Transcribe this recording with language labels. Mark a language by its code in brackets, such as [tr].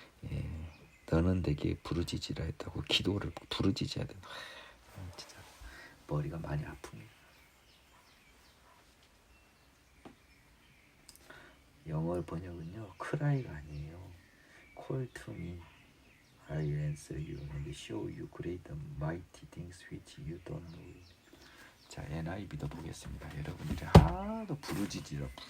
[ko] 예, 너는 내게 부르짖으라 했다고 기도를 부르짖어야 된다. 진짜 머리가 많이 아픕니다. 영어 번역은요, cry가 아니에요. [en] Call to me, I will answer you and show you great and mighty things which you don't know. [ko] 자, NIV도 보겠습니다. 여러분들이 하도 부르짖으라.